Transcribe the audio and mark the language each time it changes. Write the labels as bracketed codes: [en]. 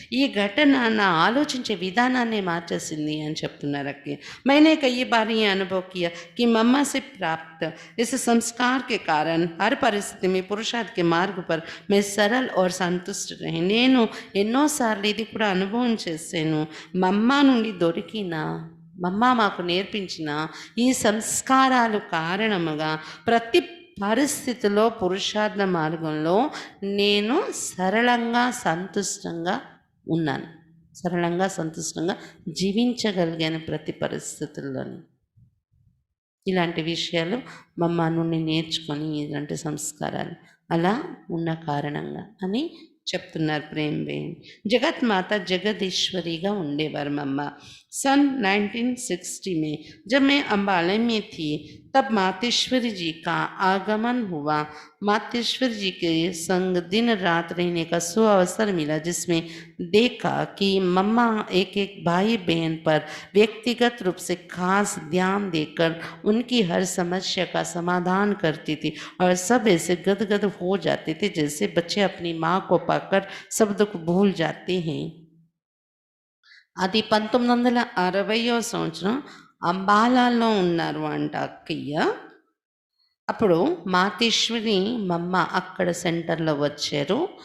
[te] ఈ ఘటన నా ఆలోచించే విధానాన్ని మార్చేసింది అని చెప్తున్నారు అక్కి. [hi] मैंने कई बार ये अनुभव किया कि मम्मा से प्राप्त इस संस्कार के कारण हर परिस्थिति में पुरुषार्थ के मार्ग पर मैं सरल और संतुष्ट रहे. [te] నేను ఎన్నోసార్లు ఇది కూడా అనుభవం చేశాను. మమ్మ నుండి దొరికిన, మమ్మ మాకు నేర్పించిన ఈ సంస్కారాలు కారణముగా ప్రతి పరిస్థితిలో పురుషార్థ మార్గంలో నేను సరళంగా సంతుష్టంగా ఉన్నాను, సరళంగా సంతుష్టంగా జీవించగలిగాను ప్రతి పరిస్థితుల్లోని. ఇలాంటి విషయాలు మమ్మ నుండి నేర్చుకొని, ఇలాంటి సంస్కారాలు అలా ఉన్న కారణంగా అని చెప్తున్నారు ప్రేమ్ బేన్. జగత్ మాత జగదీశ్వరిగా ఉండేవారు మమ్మ. [hi] सन 1960 में जब मैं अम्बाला में थी तब मातेश्वरी जी का आगमन हुआ. मातेश्वरी जी के संग दिन रात रहने का सुअवसर मिला, जिसमें देखा कि मम्मा एक एक भाई बहन पर व्यक्तिगत रूप से खास ध्यान देकर उनकी हर समस्या का समाधान करती थी और सब ऐसे गदगद हो जाते थे जैसे बच्चे अपनी माँ को पाकर सब दुख भूल जाते हैं. [te] అది 1960వ సంవత్సరం అంబాలాలో ఉన్నారు అంట అక్కయ్య. అప్పుడు మాతేశ్వరి మమ్మ అక్కడ సెంటర్లో వచ్చారు.